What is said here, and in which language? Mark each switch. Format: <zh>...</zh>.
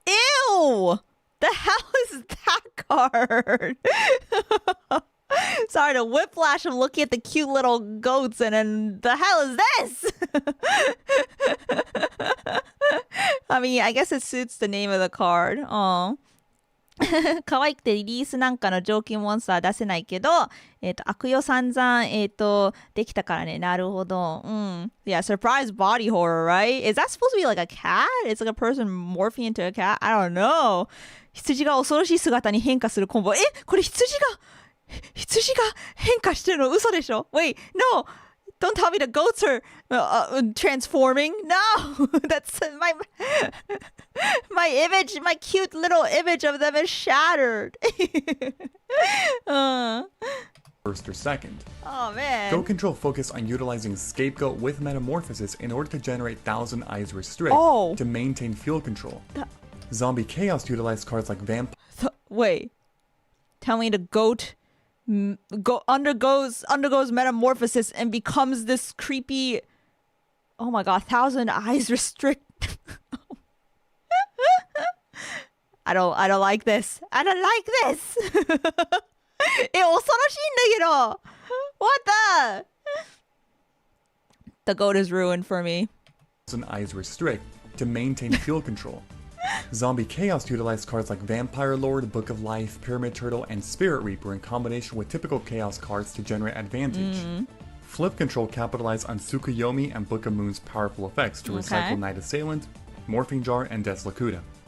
<en>Ew! The hell is that card? Sorry, the whiplash of looking at the cute little goats and then the hell is this? I mean, I guess it suits the name of the card. Aw.</en> <ja>可愛くてリリースなんかの上級モンスター出せないけど、悪用散々、できたからね。なるほど。</ja> <en>Yeah, surprise body horror, right? Is that supposed to be like a cat? It's like a person morphing into a cat? I don't know.</en> <ja>羊が恐ろしい姿に変化するコンボ。これ羊が変化してるの嘘でしょ</ja> <en>Wait, no! Don't tell me the goats are transforming. No! That's my image, my cute little image of them is shattered. First or second. Oh man. GOAT Control focused on utilizing Scapegoat with Metamorphosis in order to generate Thousand Eyes Restrict to maintain field control. Zombie Chaos utilized cards like Vampire. Wait. Tell me the goat undergoes metamorphosis and becomes this creepy. Oh my god, Thousand Eyes Restrict. I don't like this. I don't like this.</en> <ja>恐ろしいんだけど</ja> <en>What the? The goat is ruined for me. Thousand Eyes Restrict to maintain field control. Zombie Chaos utilized cards like Vampire Lord, Book of Life, Pyramid Turtle, and Spirit Reaper in combination with typical Chaos cards to generate advantage. Flip Control capitalized on Tsukuyomi and Book of Moon's powerful effects to recycle Night Assailant, Morphing Jar, and Deslakuta.</en>